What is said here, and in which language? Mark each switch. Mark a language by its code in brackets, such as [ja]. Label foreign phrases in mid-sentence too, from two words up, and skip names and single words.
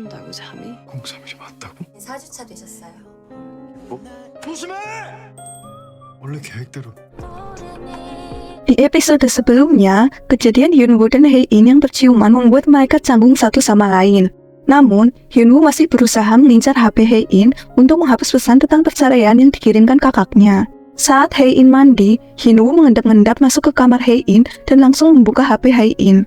[ko] 잠이? 03이 맞다고? 4주차 되셨어요. 뭐? 조심해! 원래 계획대로. [id] Di episode sebelumnya, kejadian Hyunwoo dan Hae-in yang berciuman membuat mereka canggung satu sama lain. Namun, Hyunwoo masih berusaha mengincar HP Hae-in untuk menghapus pesan tentang perceraian yang dikirimkan kakaknya. Saat Hae-in mandi, Hyunwoo mengendap-endap masuk ke kamar Hae-in dan langsung membuka HP Hae-in.